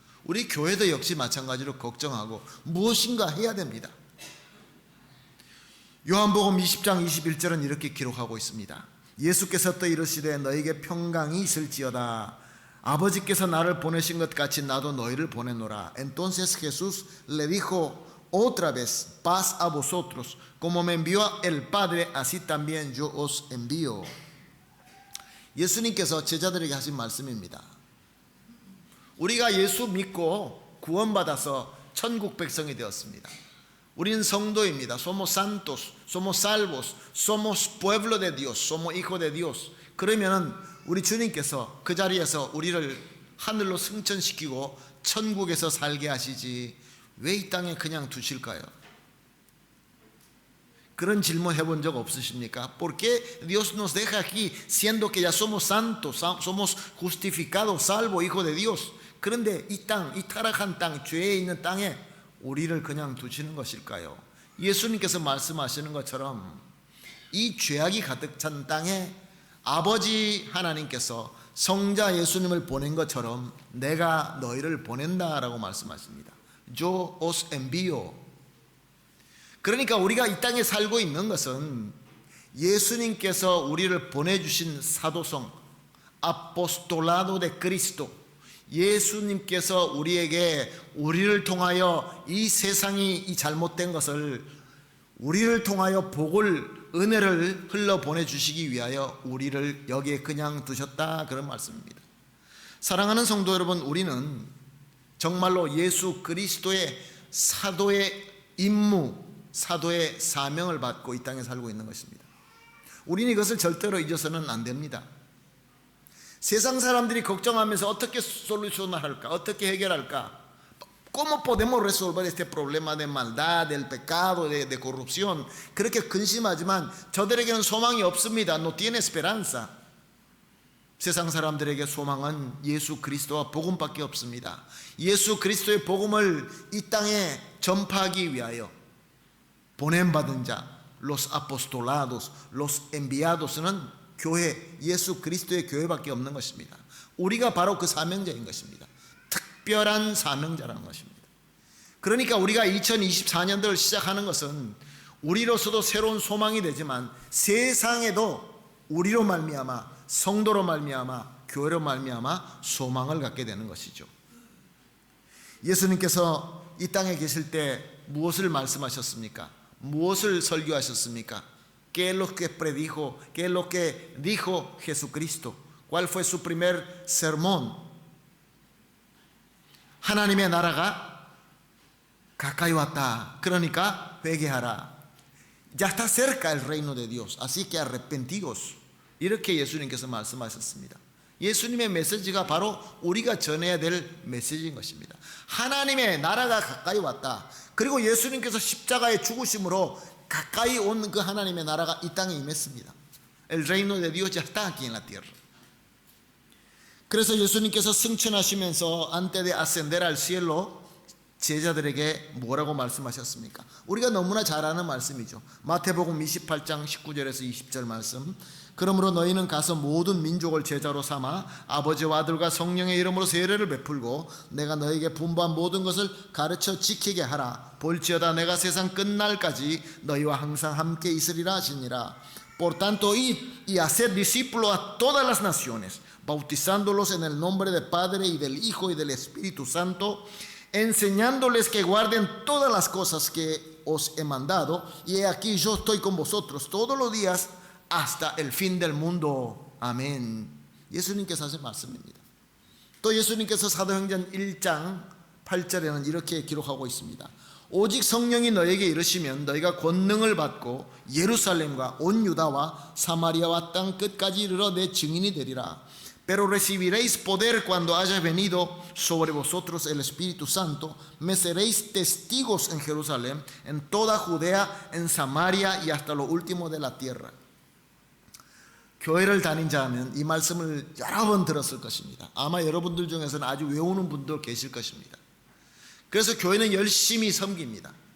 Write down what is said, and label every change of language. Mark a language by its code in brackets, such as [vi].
[ko] 우리 교회도 역시 마찬가지로 걱정하고 무엇인가 해야 됩니다. 요한복음 20장 21절은 이렇게 기록하고 있습니다. 예수께서 또 이르시되 너에게 평강이 있을지어다. 아버지께서 나를 보내신 것 같이 나도 너희를 보내노라. [es] Entonces Jesús le dijo otra vez, paz a vosotros, como me envió el Padre, así también yo os envío. [ko] 예수님께서 제자들에게 하신 말씀입니다. 우리가 예수 믿고 구원받아서 천국 백성이 되었습니다. 우리는 성도입니다. [es] Somos santos, somos salvos, somos pueblo de Dios, somos hijo de Dios. [ko] 그러면 우리 주님께서 그 자리에서 우리를 하늘로 승천시키고 천국에서 살게 하시지 왜 이 땅에 그냥 두실까요? 그런 질문 해본 적 없으십니까? [es] ¿Por qué Dios nos deja aquí siendo que ya somos santos, somos justificados, salvos, hijos de Dios? [ko] 그런데 이 땅, 이 타락한 땅, 죄에 있는 땅에 우리를 그냥 두시는 것일까요? 예수님께서 말씀하시는 것처럼 이 죄악이 가득 찬 땅에 아버지 하나님께서 성자 예수님을 보낸 것처럼 내가 너희를 보낸다라고 말씀하십니다. [es] Yo os envío. [ko] 그러니까 우리가 이 땅에 살고 있는 것은 예수님께서 우리를 보내주신 사도성, [es] apostolado de Cristo, [ko] 예수님께서 우리를 통하여 이 세상이 이 잘못된 것을 우리를 통하여 복을, 은혜를 흘러 보내주시기 위하여 우리를 여기에 그냥 두셨다, 그런 말씀입니다. 사랑하는 성도 여러분, 우리는 정말로 예수 그리스도의 사도의 임무, 사도의 사명을 받고 이 땅에 살고 있는 것입니다. 우리는 이것을 절대로 잊어서는 안 됩니다. 세상 사람들이 걱정하면서 어떻게 솔루션을 할까, 어떻게 해결할까, [es] ¿Cómo podemos resolver este problema de maldad, del pecado, de corrupción? [ko] 그렇게 근심하지만 저들에게는 소망이 없습니다. [es] No tiene esperanza. [ko] 세상 사람들에게 소망은 예수 그리스도와 복음밖에 없습니다. 예수 그리스도의 복음을 이 땅에 전파하기 위하여 보냄받은 자, [es] los apostolados, los enviados [ko] 는 교회, 예수 그리스도의 교회밖에 없는 것입니다. 우리가 바로 그 사명자인 것입니다. 특별한 사명자라는 것입니다. 그러니까 우리가 2024년도를 시작하는 것은 우리로서도 새로운 소망이 되지만 세상에도 우리로 말미암아, 성도로 말미암아, 교회로 말미암아 소망을 갖게 되는 것이죠. 예수님께서 이 땅에 계실 때 무엇을 말씀하셨습니까? 무엇을 설교하셨습니까? [es] ¿Qué es lo que predijo? ¿Qué es lo que dijo Jesucristo? ¿Cuál fue su primer sermón? [ko] 하나님의 나라가 가까이 왔다. 그러니까 회개하라. [es] Ya está cerca el reino de Dios. Así que arrepentidos. [ko] 이렇게 예수님께서 말씀하셨습니다. 예수님의 메시지가 바로 우리가 전해야 될 메시지인 것입니다. 하나님의 나라가 가까이 왔다. 그리고 예수님께서 십자가의 죽으심으로 가까이 온 그 하나님의 나라가 이 땅에 임했습니다. [es] El reino de Dios ya está aquí en la tierra. [ko] 그래서 예수님께서 승천하시면서 [es] antes de ascender al cielo [ko] 제자들에게 뭐라고 말씀하셨습니까? 우리가 너무나 잘 아는 말씀이죠. 마태복음 28장 19절에서 20절 말씀. 그러므로 너희는 가서 모든 민족을 제자로 삼아 아버지와 아들과 성령의 이름으로 세례를 베풀고 내가 너희에게 분부한 모든 것을 가르쳐 지키게 하라. 볼지어다 내가 세상 끝날까지 너희와 항상 함께 있으리라 하시니라. [es] Por tanto, id y haced discípulos a todas las naciones, bautizándolos en el nombre del Padre y del Hijo y del Espíritu Santo, enseñándoles que guarden todas las cosas que os he mandado, y he aquí yo estoy con vosotros todos los días hasta el fin del mundo. [ko] 아멘. 예수님께서 하신 말씀입니다. 또 예수님께서 사도행전 1장 8절에는 이렇게 기록하고 있습니다. 오직 성령이 너에게 이르시면 너희가 권능을 받고 예루살렘과 온 유다와 사마리아와 땅 끝까지 이르러 내 증인이 되리라. [es] Pero recibiréis poder cuando haya venido sobre vosotros el Espíritu Santo. Me seréis testigos en Jerusalén, en toda Judea, en Samaria y hasta lo último de la tierra. [ko] 교회를 다닌 자면 이 말씀을 여러 번 들었을 것입니다. 아마 여러분들 중에서는 아주 외우는 분도 계실 것입니다. 그래서 교회는 열심히 섬깁니다.